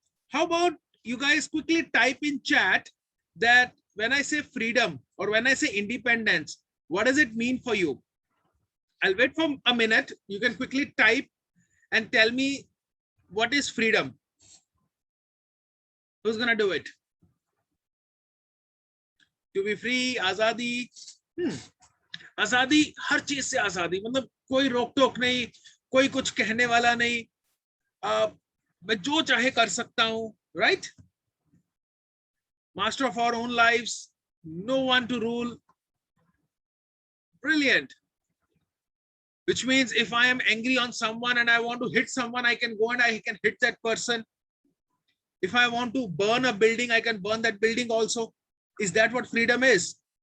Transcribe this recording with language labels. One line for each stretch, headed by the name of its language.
English: How about you guys quickly type in chat that when I say freedom or when I say independence, what does it mean for you? I'll wait for a minute. You can quickly type and tell me what is freedom. Who's gonna do it? To be free, आजादी.
Hindi: आजादी हर चीज से आजादी, मतलब कोई रोक टोक नहीं, कोई कुछ कहने वाला नहीं, मैं जो चाहे कर सकता हूं, right?
English: Master of our own lives, no one to rule. Brilliant. Which means if I am angry on someone and I want to hit someone, I can go and I can hit that person. If I want to burn a building, I can burn that building also. Is that what freedom is?